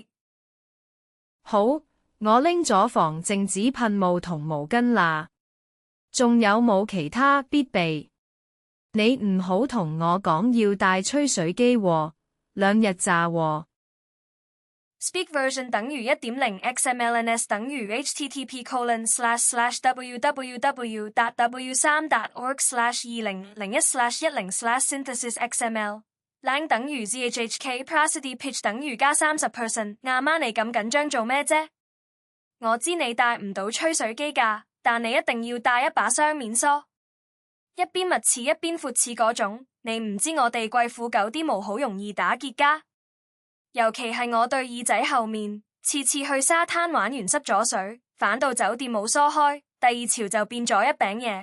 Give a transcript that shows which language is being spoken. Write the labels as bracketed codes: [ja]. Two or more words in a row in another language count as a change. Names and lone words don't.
[yue] 好，我拎咗防靜止噴霧同毛巾啦。仲有冇其他必備？你唔好同我講要帶吹水機喎，2日咋喎。 [en] Speak version 等於 1.0 XMLNS 等於 http://www.w3.org/2001/10/synthesisxml lang 等於 zhhk prosody pitch [yue] 等於加 [en] 30%。 [yue] 阿媽，你咁緊張做咩啫？我知你帶唔到吹水機㗎，但你一定要帶一把雙面梳，一邊密刺一邊闊刺嗰種。你唔知我哋貴婦狗啲毛好容易打結㗎，尤其係我對耳仔後面，次次去沙灘玩完濕咗水，返到酒店冇梳開，第二潮就變咗一餅嘢。